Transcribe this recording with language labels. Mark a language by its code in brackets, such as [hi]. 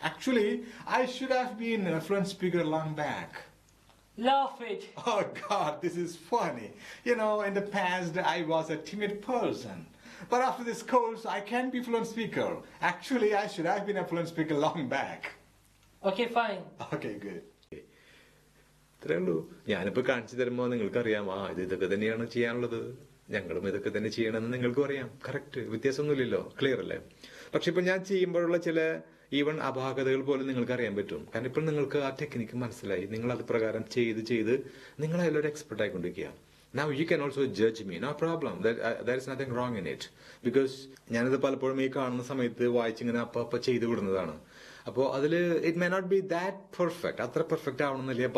[en] Actually, I should have been a fluent speaker long back. Laugh it. Oh God, this is funny. In the past I was a timid person. But after this course, I can be fluent speaker. Actually, I should have been a fluent speaker long back. Okay, fine. Okay, good. [ml] ഇത്രേ ഉള്ളൂ. ഞാനിപ്പോ കാണിച്ചു തരുമ്പോ നിങ്ങൾക്കറിയാം, ഇതൊക്കെ തന്നെയാണ് ചെയ്യാനുള്ളത്, ഞങ്ങളും ഇതൊക്കെ തന്നെ ചെയ്യണമെന്ന് നിങ്ങൾക്കും അറിയാം. കറക്റ്റ്, വ്യത്യാസമൊന്നുമില്ലല്ലോ. ക്ലിയർ അല്ലേ? പക്ഷെ ഇപ്പൊ ഞാൻ ചെയ്യുമ്പോഴുള്ള ചില ഈവൻ അപാകതകൾ പോലും നിങ്ങൾക്ക് അറിയാൻ പറ്റും. കാരണം ഇപ്പോൾ നിങ്ങൾക്ക് ആ ടെക്നിക്ക് മനസ്സിലായി. നിങ്ങൾ അത് പ്രകാരം ചെയ്ത് നിങ്ങൾ അതിലൊരു expert ആയിക്കൊണ്ടിരിക്കുക. [en] Now you can also judge me, no problem. There is nothing wrong in it. [ml] Because ഞാനിത് പലപ്പോഴും ഈ കാണുന്ന സമയത്ത് വായിച്ചിങ്ങനെ അപ്പ ചെയ്തു വിടുന്നതാണ്. അപ്പോൾ അതില് [en] it may not be that perfect, [ml] അത്ര പെർഫെക്റ്റ് ആവണമെന്നില്ല.